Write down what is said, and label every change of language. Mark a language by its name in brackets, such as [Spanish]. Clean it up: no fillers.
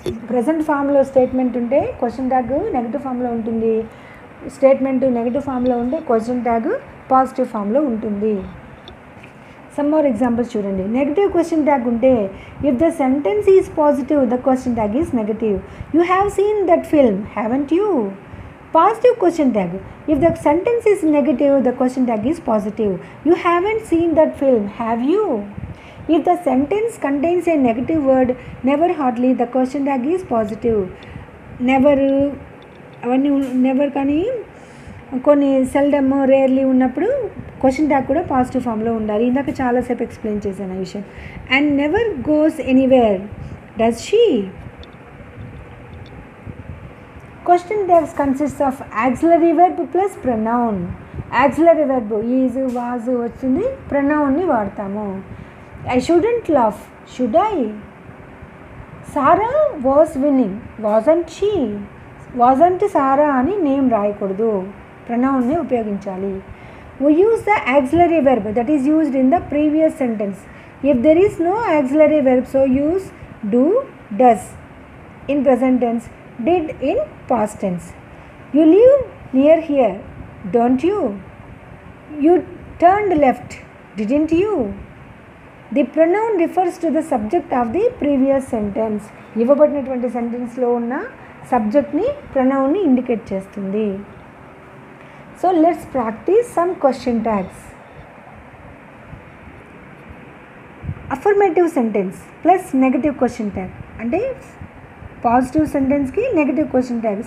[Telugu] Present ఫామ్లో statement ఉంటే question tag negative ఫామ్లో ఉంటుంది. స్టేట్మెంట్ నెగిటివ్ ఫామ్లో ఉంటే క్వశ్చన్ ట్యాగ్ పాజిటివ్ ఫామ్లో ఉంటుంది. [English] some more examples [Telugu] చూడండి. [English] Negative question tag ఉంటే if the sentence is positive the question tag is negative. You have seen that film, haven't you. Positive question tag. If the sentence is negative, the question tag is positive. You haven't seen that film, have you? If the sentence contains a negative word, never, hardly, the question tag is positive. [Telugu] Never, అవన్నీ never కానీ కొన్ని seldom, rarely ఉన్నప్పుడు question tag కూడా positive ఫామ్లో ఉండాలి. ఇందాక చాలాసేపు explain చేశాను ఆ విషయం. [English] And never goes anywhere, does she. Question tags consists of auxiliary verb plus pronoun. [Telugu] Auxiliary verb is, was వచ్చింది, pronounని వాడతాము. [English] I shouldn't laugh, should I? Sarah was winning, wasn't she? [Telugu] Wasn't Sarah అని name రాయకూడదు, pronounని ఉపయోగించాలి. [English] We use the auxiliary verb that is used in the previous sentence. If there is no auxiliary verb, so use do, does in present tense, did in past tense. You live near here, don't you? You turned left, didn't you? The pronoun refers to the subject of the previous sentence. [Telugu] ఇవ్వబడినటువంటి సెంటెన్స్లో ఉన్న సబ్జెక్ట్ని ప్రొనౌన్ని indicate చేస్తుంది. [English] So let's practise some question tags. [Telugu] Affirmative sentence plus negative question tag అంటే positive సెంటెన్స్కి negative question tag.